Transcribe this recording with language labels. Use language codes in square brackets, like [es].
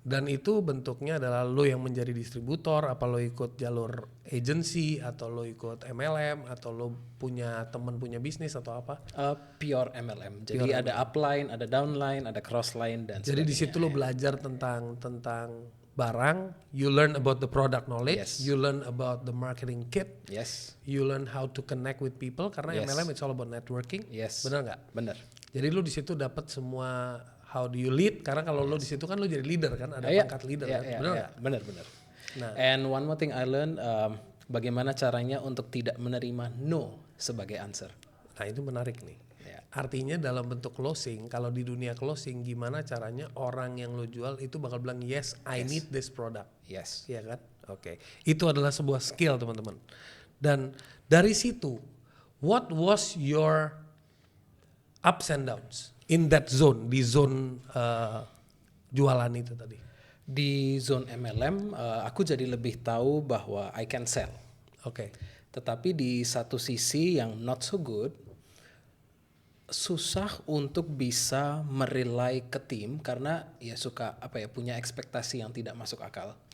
[id] Dan itu bentuknya adalah lu yang menjadi distributor, apa lu ikut jalur agency, atau lu ikut MLM, atau lu punya teman punya bisnis atau apa? Pure MLM. Jadi ada upline, ada downline, ada crossline dan jadi di situ lu belajar tentang barang, [en] you learn about the product knowledge, you learn about the marketing kit, you learn how to connect with people [id] karena [en] MLM it's all about networking, [id] benar nggak? Benar. Jadi lu di situ dapat semua [en] how do you lead [id] karena kalau lu di situ kan lu jadi leader kan, ada pangkat leader kan, benar nggak? Benar. Nah, [en] and one more thing I learned, [id] bagaimana caranya untuk tidak menerima no sebagai answer. Nah itu menarik nih. Artinya dalam bentuk closing, kalau di dunia closing gimana caranya orang yang lo jual itu bakal bilang [en] yes, I need this product. Yes. [id] Iya kan? Oke. Itu adalah sebuah skill teman-teman. Dan dari situ, [en] what was your ups and downs in that zone, [id] di zone jualan itu tadi? Di zone MLM, aku jadi lebih tahu bahwa [en] I can sell. [id] Oke. Tetapi di satu sisi yang [en] not so good, [id] susah untuk bisa merely ke tim karena ya suka punya ekspektasi yang tidak masuk akal.